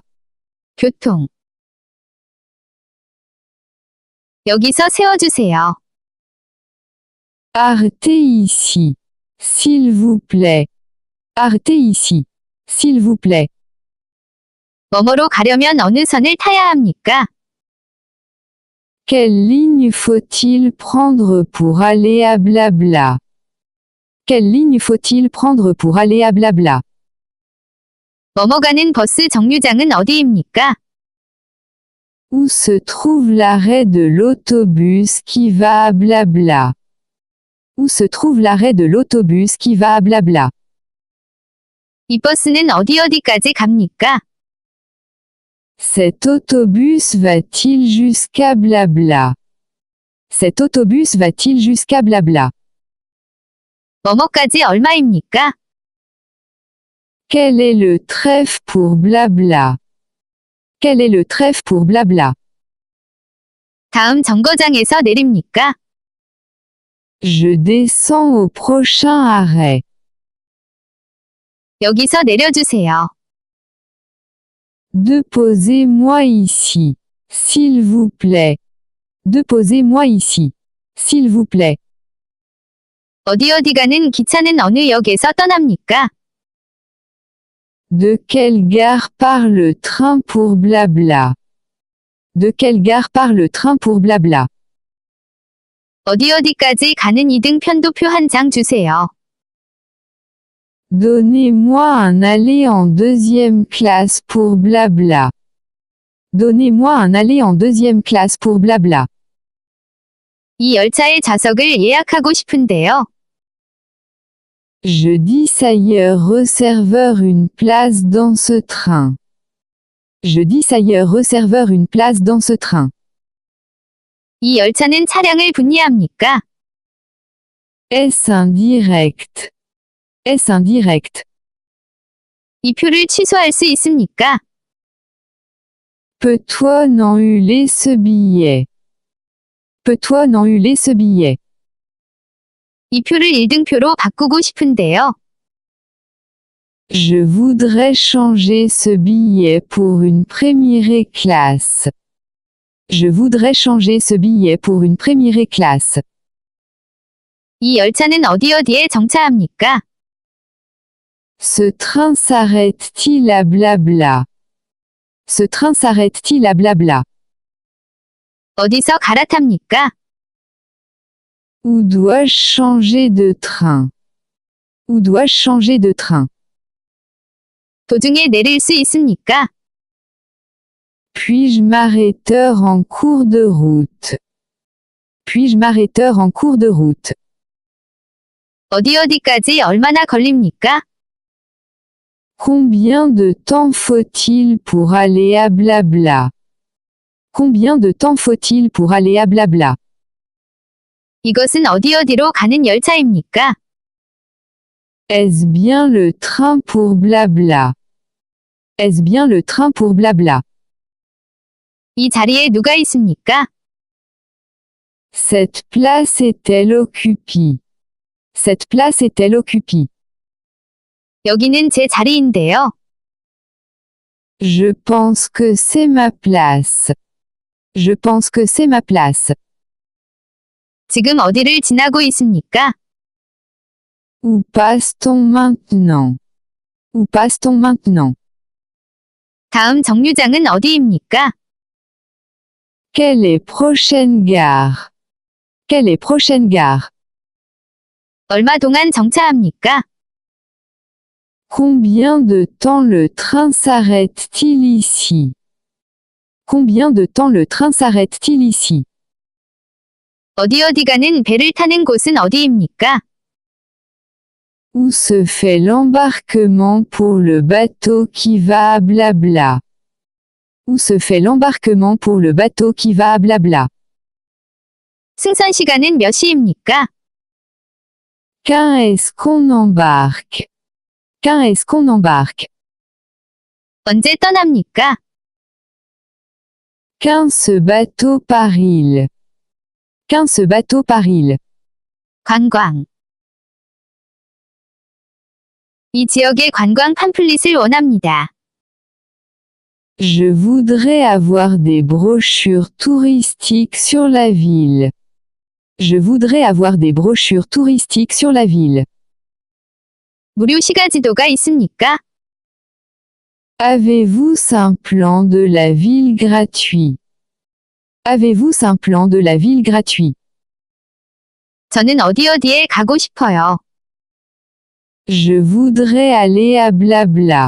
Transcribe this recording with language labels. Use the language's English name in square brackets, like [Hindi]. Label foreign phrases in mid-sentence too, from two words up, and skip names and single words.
[Korean] 교통. 여기서 세워주세요. [French] Arrêtez ici. S'il vous plaît. Arrêtez ici. S'il vous plaît. [Korean] 뭐뭐로 가려면 어느 선을 타야 합니까? [French] Quelle ligne faut-il prendre pour aller à Blabla? Quelle ligne faut-il prendre pour aller à Blabla? [Korean] 뭐뭐 가는 버스 정류장은 어디입니까? [French] Où se trouve l'arrêt de l'autobus qui va à Blabla? Où se trouve l'arrêt de l'autobus qui va à Blabla? [Korean] 이 버스는 어디까지 갑니까? [French] Cet autobus va-t-il jusqu'à Blabla? Cet autobus va-t-il jusqu'à Blabla? [Korean] 뭐뭐까지 얼마입니까? [French] Quel est le trèfle pour Blabla? Quel est le trèfle pour Blabla? [Korean] 다음 정거장에서 내립니까? [French] Je descends au prochain arrêt. [Korean] 여기서 내려주세요. [French] Déposez-moi ici. S'il vous plaît. Déposez-moi ici. S'il vous plaît. [Korean] 어디 가는 기차는 어느 역에서 떠납니까? [French] De quelle gare part le train pour Blabla? De quelle gare part le train pour Blabla? [Korean] 어디까지 가는 이등편도표 한 장 주세요. [French] Donnez-moi un aller en deuxième classe pour Blabla. Donnez-moi un aller en deuxième classe pour Blabla. [Korean] 이 열차의 좌석을 예약하고 싶은데요. [French] Je dis ailleurs reserveur une place dans ce train. Je dis ailleurs reserveur une place dans ce train. [Korean] 이 열차는 차량을 분리합니까? [French] Est-ce indirect? Est-ce indirect? [Korean] 이 표를 취소할 수 있습니까? [French] Peux-toi annuler ce billet? Peux-toi annuler ce billet? [Korean] 이 표를 1등표로 바꾸고 싶은데요. [French] Je voudrais changer ce billet pour une première classe. Je voudrais changer ce billet pour une première classe. [Korean] 이 열차는 어디에 정차합니까? [French] Ce train s'arrête-t-il à Blabla? Ce train s'arrête-t-il à Blabla? [Korean] 어디서 갈아탑니까? [French] Où dois-je changer de train? Où dois-je changer de train? [Korean] 도중에 내릴 수 있습니까? [French] Puis-je m'arrêter en cours de route? Puis-je m'arrêter en cours de route? [Korean] 어디까지 얼마나 걸립니까? [French] Combien de temps faut-il pour aller à Blabla? Combien de temps faut-il pour aller à Blabla? [Korean] 이것은 어디로 가는 열차입니까? [French] Est-ce bien le train pour Blabla? Est-ce bien le train pour Blabla? [Korean] 이 자리에 누가 있습니까? [French] Cette place est-elle occupée? Cette place est-elle occupée? [Korean] 여기는 제 자리인데요. [French] Je pense que c'est ma place. Je pense que c'est ma place. [Korean] 지금 어디를 지나고 있습니까? [French] Où passe-t-on maintenant? Où passe-t-on maintenant? [Korean] 다음 정류장은 어디입니까? [French] Quelle est prochaine gare? Quelle est prochaine gare? [Korean] 얼마 동안 정차합니까? [French] Combien de temps le train s'arrête-t-il ici? Combien de temps le train s'arrête-t-il ici? [Korean] 어디 가는 배를 타는 곳은 어디입니까? [French] Où se fait l'embarquement pour le bateau qui va à Blabla? Où se fait l'embarquement pour le bateau qui va à Blabla? [Korean] 승선 시간은 몇 시입니까? [French] Quand est-ce qu'on embarque? Quand est-ce qu'on embarque? [Korean] 언제 떠납니까? [French] Quand ce bateau part-il? Quand ce bateau part-il? [Korean] 관광. 이 지역의 관광 팜플릿을 원합니다. [French] Je voudrais avoir des brochures touristiques sur la ville. Je voudrais avoir des brochures touristiques sur la ville. [Korean] 무료 시가지도가 있습니까? [French] Avez-vous un plan de la ville gratuit? Avez-vous un plan de la ville gratuit? [Korean] 저는 어디에 가고 싶어요. [French] Je voudrais aller à Blabla.